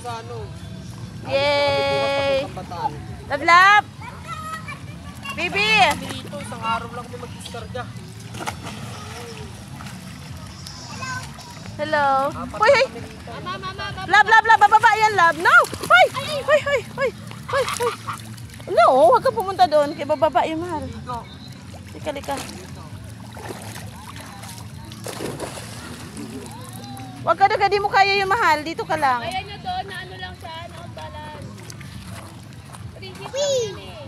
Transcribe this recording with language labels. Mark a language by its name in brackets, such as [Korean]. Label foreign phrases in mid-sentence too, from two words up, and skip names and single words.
[Filipino] ano. Yay! Bataan. [English] Love, love! Baby! [Filipino] Dito, isang araw lang kami mag-diskarga. Hello? Hoy, hoy! [English] Love, love, love! Bababa yan, love! [Filipino] No! Hoy! Hoy, hoy, hoy! Hoy, hoy! No, huwag ka pumunta doon. Kaya bababa yung mahal. Lika, lika. Huwag ka doon, di mo kaya yung mahal. Dito ka lang. Kaya nyo doon na ano lang siya, no? Balance. Rigid lang yan eh.